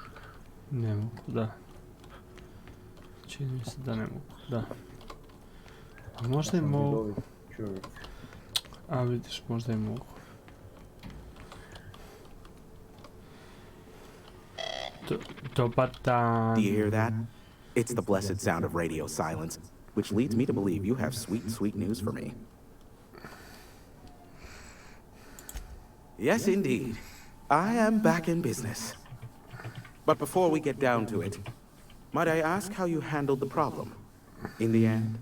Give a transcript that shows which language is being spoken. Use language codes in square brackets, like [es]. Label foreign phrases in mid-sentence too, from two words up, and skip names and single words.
[sr] Ne mogu, da. Čini mi se da ne mogu, da. A možda i mogu. A vidiš, možda i mogu. Dobar dan. [en] Do you hear that? It's the blessed sound of radio silence, which leads me to believe you have sweet, sweet news for me. Yes, indeed. I am back in business. But before we get down to it, might I ask how you handled the problem in the end?